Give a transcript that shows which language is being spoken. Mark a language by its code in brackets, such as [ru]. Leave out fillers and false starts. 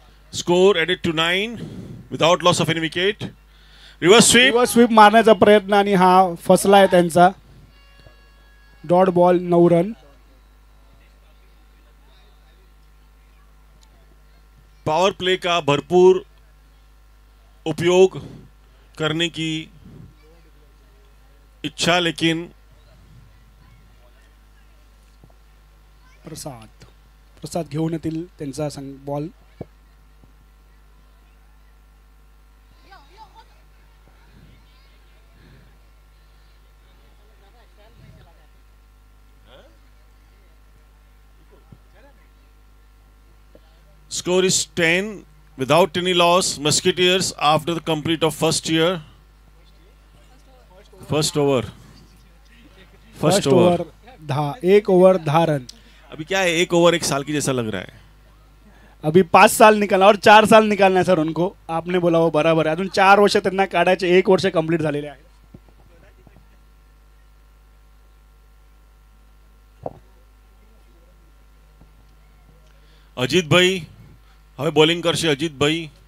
[en] Score added to 9 without loss of any wicket. Reverse sweep. [mr] Reverse sweep मारण्याचा प्रयत्न आणि हा फसला आहे त्यांचा. Dot ball 9 run. [hi] Power play का भरपूर उपयोग करने की इच्छा, लेकिन [mr] प्रसाद घेऊन येतील त्यांचा ball. [en] score is 10 without any loss. Musketeers after the complete of first over. First over 10, 1 over 10 run. [hi] अभी क्या है, 1 ओवर 1 साल की जैसा लग रहा है. अभी 5 साल निकालना और 4 साल निकालना है सर उनको. आपने बोला वो [mr] बराबर आहे. अजून 4 वर्ष त्यांना काढायचे. 1 वर्ष कंप्लीट झालेले आहे. [gu] अजितभाई हवे बॉलिंग करशे. अजितभाई